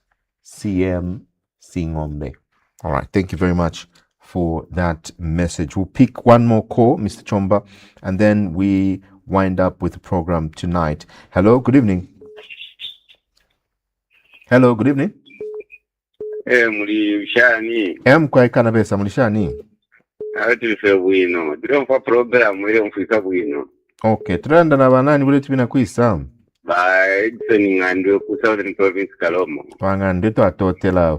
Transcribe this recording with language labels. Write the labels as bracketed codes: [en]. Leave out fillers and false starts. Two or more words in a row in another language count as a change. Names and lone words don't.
[en] CM Singombe. All right, thank you very much for that message. We'll pick one more call, Mr. Chomba, and then we wind up with the program tonight. Hello, good evening. Hello, good evening. [bem] Mulishani. Kwa kanabesa mulishani. Atulife bwino. Ndiyomfa program ile mfika bwino. Okay, turanda na banani bule tubina kwisa. Edson ngandwe ku Southern Province Kalomo. Wangande to atotela.